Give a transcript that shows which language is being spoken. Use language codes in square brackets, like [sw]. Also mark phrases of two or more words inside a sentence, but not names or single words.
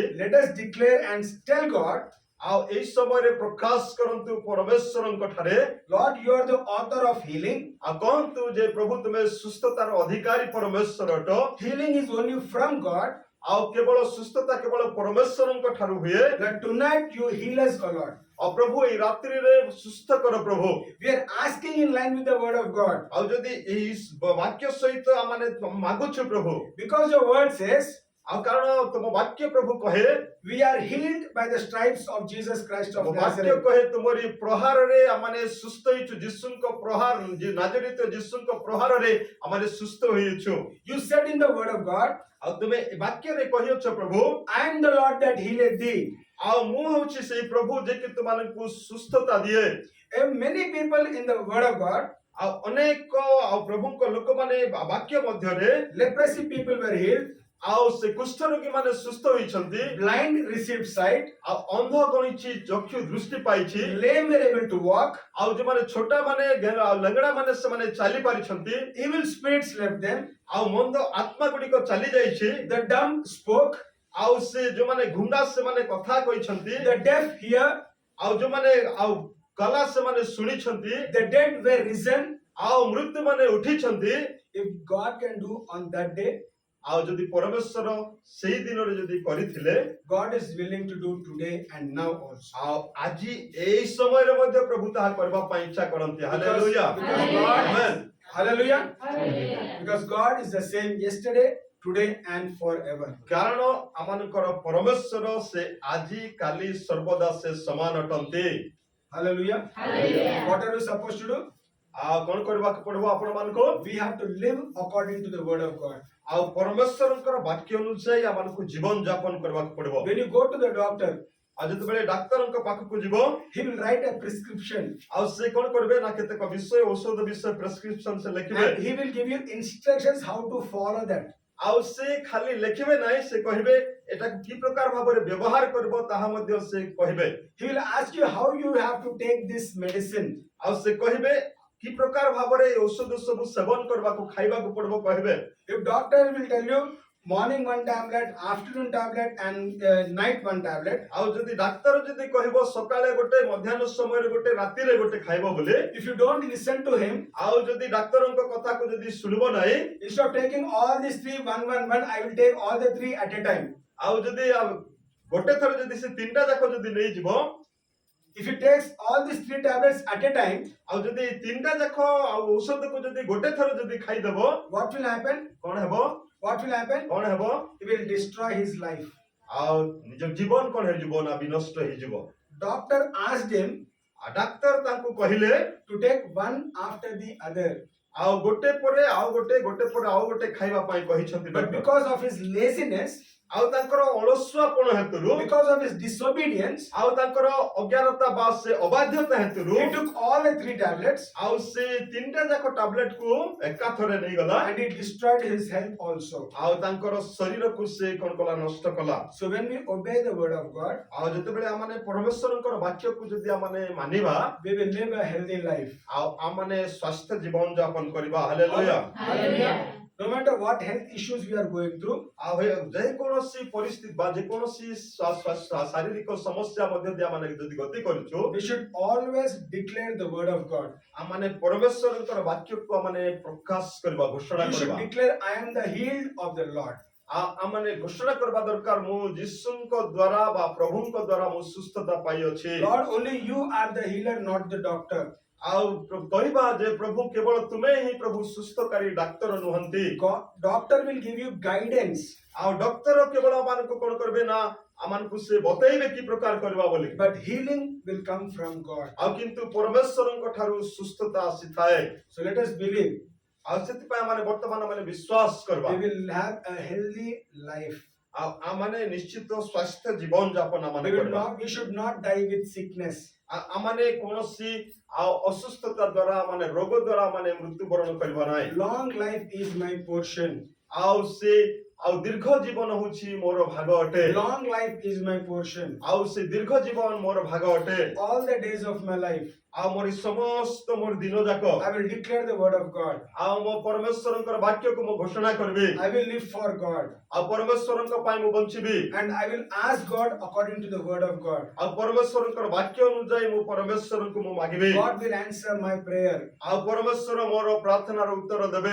[en] let us declare and tell God, [or] ଆଉ ଏହି ସମୟରେ ପ୍ରକାଶ କରନ୍ତୁ ପରମେଶ୍ୱରଙ୍କ ଠାରେ, [en] Lord, you are the author of healing. [or] ଆଉ କହନ୍ତୁ ଯେ ପ୍ରଭୁ ତୁମେ ସୁସ୍ଥତାର ଅଧିକାରୀ ପରମେଶ୍ୱର ଅଟ। [en] Healing is only from God. [or] ଆଉ କେବଳ ସୁସ୍ଥତା କେବଳ ପରମେଶ୍ୱରଙ୍କ ଠାରୁ ହୁଏ। [en] That tonight you heal us, O Lord. [or] ଆଉ ପ୍ରଭୁ ଏହି ରାତ୍ରିରେ ସୁସ୍ଥ କର ପ୍ରଭୁ। [en] We are asking in line with the word of God. [or] ଆଉ ଯଦି ଏହି ବାକ୍ୟ ସହିତ ଆମେ ମାଗୁଛୁ ପ୍ରଭୁ, [en] Because your word says, [or] ଆଉ କାରଣ ତୁମ ବାକ୍ୟ ପ୍ରଭୁ କହେ [en] we are healed by the stripes of Jesus Christ of [or] ତୁମ ବାକ୍ୟ [en] Nazareth. [or] କହେ ତୁମରି ପ୍ରହାରରେ ଆମେ ସୁସ୍ଥ ହେଇଛୁ। ଯୀଶୁଙ୍କ ପ୍ରହାର ନାଜରିତ ଯୀଶୁଙ୍କ ପ୍ରହାରରେ ଆମେ ସୁସ୍ଥ ହୋଇଛୁ। [en] You said in the word of God, [or] ଆଉ ତୁମେ ଏ ବାକ୍ୟରେ କହିଅଛ ପ୍ରଭୁ, [en] I am the Lord that healeth thee. [or] ଆଉ ମୁଁ ହେଉଛି ସେଇ ପ୍ରଭୁ ଯେ କି ତୁମମାନଙ୍କୁ ସୁସ୍ଥତା ଦିଏ। [en] And many people in the word of God, [or] ଆଉ ଅନେକ ଆଉ ପ୍ରଭୁଙ୍କ ଲୋକମାନେ ବାକ୍ୟ ମଧ୍ୟରେ [en] leprosy people were healed, [or] ଆଉ ସେ କୁଷ୍ଠ ରୋଗୀ ମାନେ ସୁସ୍ଥ ହୋଇଛନ୍ତି। [en] blind received sight, [or] ଆଉ ଅନ୍ଧ ଗଣିଛି ଚକ୍ଷୁ ଦୃଷ୍ଟି ପାଇଛି। [en] lame were able to walk, [or] ଆଉ ଯୋଉମାନେ ଛୋଟା ମାନେ ଲେଙ୍ଗଡା ମାନେ ସେମାନେ ଚାଲି ପାରିଛନ୍ତି। [en] evil spirits left them, [or] ଆଉ ମନ୍ଦ ଆତ୍ମା ଗୁଡିକ ଚାଲି ଯାଇଛି। [en] the dumb spoke, [or] ଆଉ ସେ ଯୋଉମାନେ ଘୁଣ୍ଡା ସେମାନେ କଥା କହିଛନ୍ତି। [en] the deaf hear, [or] ଆଉ ଯୋଉମାନେ ଆଉ କଲା ସେମାନେ ଶୁଣିଛନ୍ତି। [en] the dead were risen. [or] ଆଉ ମୃତ୍ୟୁ ମାନେ ଉଠିଛନ୍ତି। [en] If God can do on that day, [or] ଆଉ ଯଦି ପରମେଶ୍ୱର ସେଇ ଦିନରେ ଯଦି କରିଥିଲେ, [en] God is willing to do today and now also. [or] ଆଉ ଆଜି ଏଇ ସମୟରେ ମଧ୍ୟ ପ୍ରଭୁ ତାହା କରିବା ପାଇଁ ଇଚ୍ଛା କରନ୍ତି। ହାଲେଲୁୟା। [en] Because God, [or] ଆମେନ୍। [en] hallelujah. Hallelujah. Because God is the same yesterday, today and forever. [or] କାରଣ ଆମମାନଙ୍କର ପରମେଶ୍ୱର ସେ ଆଜି କାଲି ସର୍ବଦା ସେ ସମାନ ଅଟନ୍ତି। [en] Hallelujah. Hallelujah. What are we supposed to do? [or] ଆଉ କଣ କରିବାକୁ ପଡିବ ଆପଣ ମାନଙ୍କୁ? [en] We have to live according to the word of God. [or] ଆଉ ପରମେଶ୍ୱରଙ୍କର ବାକ୍ୟ ଅନୁଯାୟୀ ଆମମାନଙ୍କୁ ଜୀବନ ଯାପନ କରିବାକୁ ପଡିବ। [en] When you go to the doctor, [or] ଆଉ ଯେତେବେଳେ ଡାକ୍ତରଙ୍କ ପାଖକୁ ଯିବ, [en] he will write a prescription [or] ଆଉ ସେ କଣ କରିବେ ନା କେତେକ ବିଷୟ ଔଷଧ ବିଷୟ ପ୍ରେସକ୍ରିପସନ ସେ ଲେଖିବେ। [en] and he will give you instructions how to follow that. [or] ଆଉ ସେ ଖାଲି ଲେଖିବେ ନାହିଁ, ସେ କହିବେ ଏଟାକୁ କି ପ୍ରକାର ଭାବରେ ବ୍ୟବହାର କରିବ ତାହା ମଧ୍ୟ ସେ କହିବେ। [en] He will ask you how you have to take this medicine. [or] ଆଉ ସେ କହିବେ କି ପ୍ରକାର ଭାବରେ ଏ ଔଷଧ ସବୁ ସେବନ କରିବାକୁ ଖାଇବାକୁ ପଡିବ କହିବେ। [en] If doctor will tell you morning one tablet, afternoon tablet and night one tablet, [or] ଆଉ ଯଦି ଡାକ୍ତର ଯଦି କହିବ ସକାଳେ ଗୋଟେ ମଧ୍ୟାହ୍ନ ସମୟରେ ଗୋଟେ ରାତିରେ ଗୋଟେ ଖାଇବ ବୋଲି, [en] if you don't listen to him, [or] ଆଉ ଯଦି ଡାକ୍ତରଙ୍କ କଥାକୁ ଯଦି ଶୁଣିବ ନାହିଁ, [en] instead of taking all these three one, I will take all the three at a time. [or] ଆଉ ଯଦି ଗୋଟେ ଥର ଯଦି ସେ ତିନିଟା ଯାକ ଯଦି ନେଇଯିବ, [en] If he takes all these three tablets at a time, [or] ଆଉ ଯଦି ତିନିଟା ଯାକ ଆଉ ଔଷଧକୁ ଯଦି ଗୋଟେ ଥର ଯଦି ଖାଇଦବ, [en] what will happen? [or] କଣ ହେବ? [en] What will happen? [or] କଣ ହେବ? [en] He will destroy his life. [or] ଆଉ ନିଜ ଜୀବନ କଣ ହେଇଯିବ ନା ବିନଷ୍ଟ ହେଇଯିବ। [en] Doctor asked him [or] ଆଉ ଡାକ୍ତର ତାଙ୍କୁ କହିଲେ [en] to take one after the other. [or] ଆଉ ଗୋଟେ ପରେ ଆଉ ଗୋଟେ ଗୋଟେ ପରେ ଆଉ ଗୋଟେ ଖାଇବା ପାଇଁ କହିଛନ୍ତି [en] But [or] ଡକ୍ଟର। [en] because of his laziness, [or] ଆଉ ତାଙ୍କର ଅଳସୁଆପଣ ହେତୁରୁ [en] because of his disobedience, [or] ଆଉ ତାଙ୍କର ଅଜ୍ଞାନତା ବା ସେ ଅବାଧ୍ୟତା ହେତୁରୁ [en] he took all the 3 tablets [or] ଆଉ ସେ ତିନିଟା ଯାକ ଟାବଲେଟ କୁ ଏକାଥରେ ନେଇଗଲା [en] and he destroyed his health also. [or] ଆଉ ତାଙ୍କର ଶରୀରକୁ ସେ କଣ କଲା ନଷ୍ଟ କଲା। [en] So when we obey the word of God, [or] ଆଉ ଯେତେବେଳେ ଆମମାନେ ପରମେଶ୍ୱରଙ୍କର ବାକ୍ୟକୁ ଯଦି ଆମମାନେ ମାନିବା [en] we will live a healthy life. [or] ଆଉ ଆମମାନେ ସ୍ୱାସ୍ଥ୍ୟ ଜୀବନ ଯାପନ କରିବା। ହାଲେଲୁୟା। [en] Hallelujah. No matter what health issues we are going through, [or] ଆଉ ଯେକୌଣସି ପରିସ୍ଥିତି ବା ଯେକୌଣସି ଶାରୀରିକ ସମସ୍ୟା ମଧ୍ୟ ଦେଇ ଆମେ ଯଦି ଗତି କରୁଛୁ [en] we should always declare the word of God. [or] ଆମମାନେ ପରମେଶ୍ୱରଙ୍କର ବାକ୍ୟକୁ ଆମମାନେ ପ୍ରକାଶ କରିବା ଘୋଷଣା [en] You should [or] କରିବା। [en] declare, I am the healed of the Lord. [or] ଆମମାନେ ଘୋଷଣା କରିବା ଦରକାର ମୁଁ ଯୀଶୁଙ୍କ ଦ୍ଵାରା ବା ପ୍ରଭୁଙ୍କ ଦ୍ଵାରା ମୁଁ ସୁସ୍ଥତା ପାଇଅଛି। [en] Lord, only you are the healer, not the doctor. [or] ଆଉ କହିବା ଯେ ପ୍ରଭୁ କେବଳ ତୁମେ ହିଁ ପ୍ରଭୁ ସୁସ୍ଥକାରୀ ଡାକ୍ତର ନୁହନ୍ତି। [en] God, doctor will give you guidance, [or] ଆଉ ଡକ୍ଟର କେବଳ ଆମମାନଙ୍କୁ କଣ କରିବେ ନା ଆମମାନଙ୍କୁ ସେ ବତେଇବେ କି ପ୍ରକାର କରିବା ବୋଲି। [en] but healing will come from God. [or] ଆଉ କିନ୍ତୁ ପରମେଶ୍ୱରଙ୍କ ଠାରୁ ସୁସ୍ଥତା ଆସିଥାଏ। [en] So let us believe [or] ଆଉ ସେଥିପାଇଁ ଆମେ ବର୍ତ୍ତମାନ ଆମେ ବିଶ୍ୱାସ କରିବା [en] we will have a healthy life. [or] ଆଉ ଆମମାନେ ନିଶ୍ଚିତ ସ୍ୱାସ୍ଥ୍ୟ ଜୀବନ ଯାପନ ଆମମାନେ କରିବା। [en] We should not die with sickness. [or] ଆମମାନେ କୌଣସି ଆଉ ଅସୁସ୍ଥତା ଦ୍ଵାରା ମାନେ ରୋଗ ଦ୍ଵାରା ମାନେ ମୃତ୍ୟୁବରଣ କରିବା ନାହିଁ। [en] Long life is my portion. [or] ଆଉ ସେ ଆଉ ଦୀର୍ଘ ଜୀବନ ହଉଛି ମୋର ଭାଗ ଅଟେ। [en] Long life is my portion. [or] ଆଉ ସେ ଦୀର୍ଘ ଜୀବନ ମୋର ଭାଗ ଅଟେ। [en] All the days of my life, [or] ଆଉ ମୋର ସମସ୍ତ ମୋର ଦିନ ଯାକ [en] I will declare the word of God. [or] ଆଉ ମୋ ପରମେଶ୍ୱରଙ୍କର ବାକ୍ୟକୁ ମୁଁ ଘୋଷଣା କରିବି। [en] I will live for God. [or] ଆଉ ପରମେଶ୍ୱରଙ୍କ ପାଇଁ ମୁଁ ବଞ୍ଚିବି। [en] And I will ask God according to the word of God. [or] ଆଉ ପରମେଶ୍ୱରଙ୍କର ବାକ୍ୟ ଅନୁଯାୟୀ ମୁଁ ପରମେଶ୍ୱରଙ୍କୁ ମୁଁ ମାଗିବି। [en] God will answer my prayer. [or] ଆଉ ପରମେଶ୍ୱର ମୋର ପ୍ରାର୍ଥନାର ଉତ୍ତର ଦେବେ।